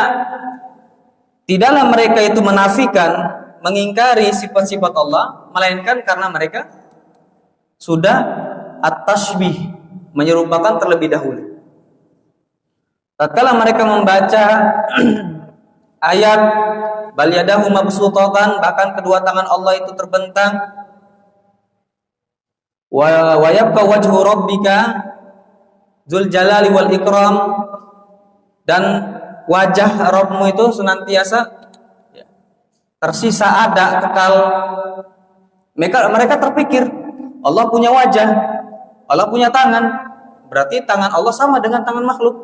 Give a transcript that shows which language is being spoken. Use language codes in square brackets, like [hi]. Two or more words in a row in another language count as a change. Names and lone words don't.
[id] Tidaklah mereka itu menafikan, mengingkari sifat-sifat Allah, melainkan karena mereka sudah [ar] at-tashbih, [id] menyerupakan terlebih dahulu. Tatkala mereka membaca ayat [ar] bal yadahu mabsutatan, [id] bahkan kedua tangan Allah itu terbentang, [ar] wa yabqa wajhu rabbika dzul jalali wal ikram, [id] dan wajah Rabbmu itu senantiasa tersisa, ada, kekal. Mereka terpikir Allah punya wajah, Allah punya tangan, berarti tangan Allah sama dengan tangan makhluk.